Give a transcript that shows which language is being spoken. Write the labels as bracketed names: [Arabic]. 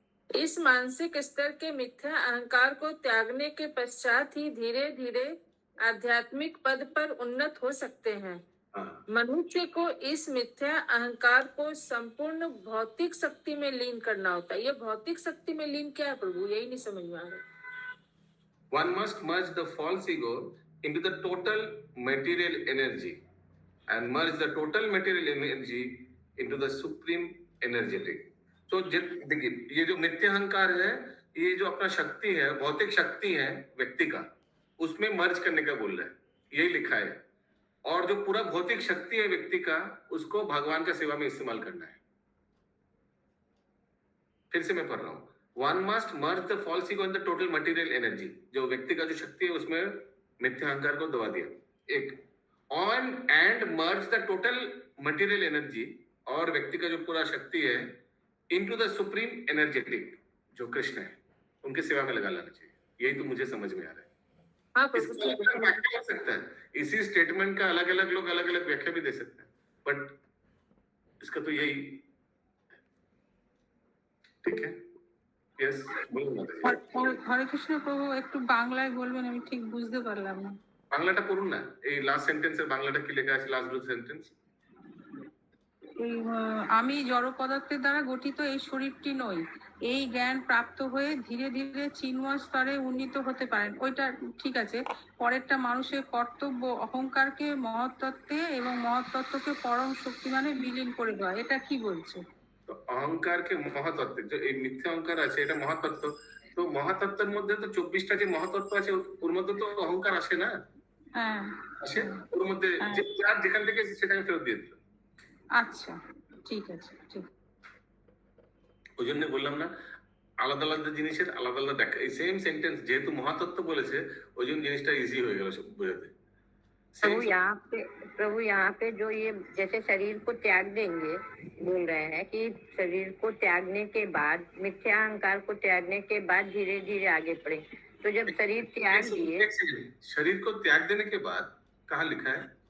[Hindi] इस मानसिक स्तर के मिथ्या अहंकार को त्यागने के पश्चात ही धीरे धीरे आध्यात्मिक पद पर उन्नत हो सकते हैं। हाँ। मनुष्य को इस मिथ्या अहंकार को संपूर्ण भौतिक शक्ति में लीन करना होता है। ये भौतिक शक्ति में लीन क्या है प्रभु, यही नहीं समझ में आ रहा। [English] One must merge the false ego into the total material energy and merge the total material energy into the supreme energetic. [Hindi] तो देखिए, ये जो मिथ्या अहंकार है, ये जो अपना शक्ति है, भौतिक शक्ति है व्यक्ति का, उसमें मर्ज करने का बोल रहा है, यही लिखा है। और जो पूरा भौतिक शक्ति है व्यक्ति का, उसको भगवान का सेवा में इस्तेमाल करना है। फिर से मैं पढ़ रहा हूँ, [English] One must merge the false ego in the total material energy. [Hindi] जो व्यक्ति का जो शक्ति है उसमें मिथ्या अहंकार को दबा दिया। एक [English] on and merge the total material energy, [Hindi] और व्यक्ति का जो पूरा शक्ति है [English] into the supreme energetic, [Hindi] जो कृष्ण है, उनकी सेवा में लगा लाना चाहिए। यही तो मुझे समझ में आ रहा है। हाँ, इसका अलग व्याख्या हो सकता है, इसी स्टेटमेंट का अलग अलग लोग अलग अलग व्याख्या भी दे सकते हैं, बट इसका तो यही ठीक है। [English] Yes, [Bangla] হরে কৃষ্ণ প্রভু, একটু বাংলায় বলবেন, আমি ঠিক বুঝতে পারলাম না। বাংলাটা পড়ুন না, এই লাস্ট সেন্টেন্সের বাংলাটা কি লেখা আছে, লাস্ট দুটো সেন্টেন্স। আমি জড় পদার্থের দ্বারা গঠিত এই শরীরটি নই, এই জ্ঞান প্রাপ্ত হয়ে ধীরে ধীরে চিন্ময় স্তরে উন্নীত হতে পারেন। ওইটা ঠিক আছে। পরেরটা মানুষের কর্তব্য অহংকারকে মহত্তত্ত্বে এবং মহত্তত্ত্বকে পরম শক্তিমানে বিলীন করে দেওয়া, এটা কি বলছে? তো অহংকারকে মহাতত্ত্ব, যে এই মিথ্যা অহংকার আছে এটা মহাতত্ত্ব। তো মহাতত্ত্বের মধ্যে তো 24টা যে মহাতত্ত্ব আছে ওর মধ্যে তো অহংকার আসে না? হ্যাঁ আসে, ওর মধ্যে যে যার যেখান থেকে সেটাকে ফেরত দিয়ে দিল। আচ্ছা, ঠিক আছে, ঠিক। ওই জন্য বললাম না, আলাদা আলাদা জিনিসের আলাদা আলাদা দেখা। এই সেম সেন্টেন্স যেহেতু মহাতত্ত্ব বলেছে ওই জন্য জিনিসটা ইজি হয়ে গেল সব বোঝাতে। [Hindi] प्रभु यहाँ पे जो ये जैसे शरीर को त्याग देंगे बोल रहे हैं कि शरीर को त्यागने के बाद, मिथ्या अहंकार को त्यागने के बाद धीरे धीरे आगे बढ़े। तो जब शरीर त्याग दिए, शरीर को त्याग देने के बाद कहाँ लिखा है?